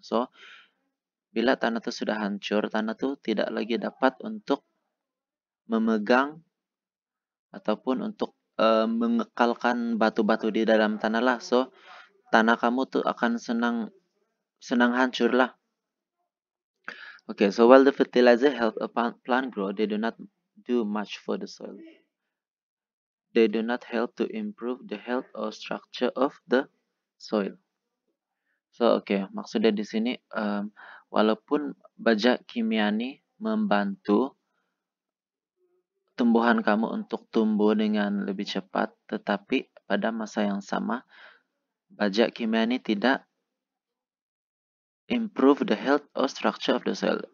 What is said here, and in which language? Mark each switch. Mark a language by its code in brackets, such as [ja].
[ms] So, bila tanah tu sudah hancur, tanah tu tidak lagi dapat untuk memegang ataupun untuk mengekalkan batu-batu di dalam tanah lah. So, tanah kamu tu akan senang hancur lah. [en] Okay, so while the fertilizer help a plant grow, they do not do much for the soil. They do not help to improve the health or structure of the soil. [ms] So, okay, maksudnya di sini walaupun baja kimia ni membantu tumbuhan kamu untuk tumbuh dengan lebih cepat, tetapi pada masa yang sama baja kimia ni tidak [en] improve the health or structure of the soil.